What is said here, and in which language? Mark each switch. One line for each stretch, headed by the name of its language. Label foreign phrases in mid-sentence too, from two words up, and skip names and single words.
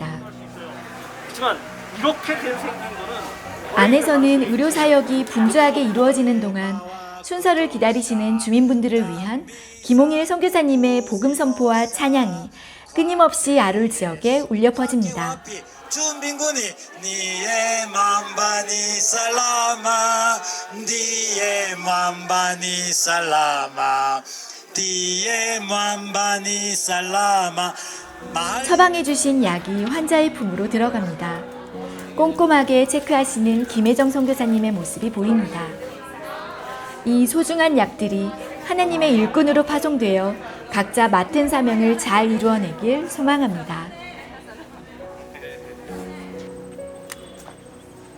Korean: 하지만 이렇게 생긴 거는 안에서는 의료사역이 분주하게 이루어지는 동안 순서를 기다리시는 주민분들을 위한 김홍일 선교사님의 복음 선포와 찬양이 끊임없이 아룰 지역에 울려 퍼집니다.
Swahili: 주 mbinguni niye mwamba ni salama, ndiye mwamba ni salama, ndiye mwamba ni salama.
Korean: 처방해 주신 약이 환자의 품으로 들어갑니다. 꼼꼼하게 체크하시는 김혜정 선교사님의 모습이 보입니다. 이 소중한 약들이 하나님의 일꾼으로 파송되어 각자 맡은 사명을 잘 이루어내길 소망합니다.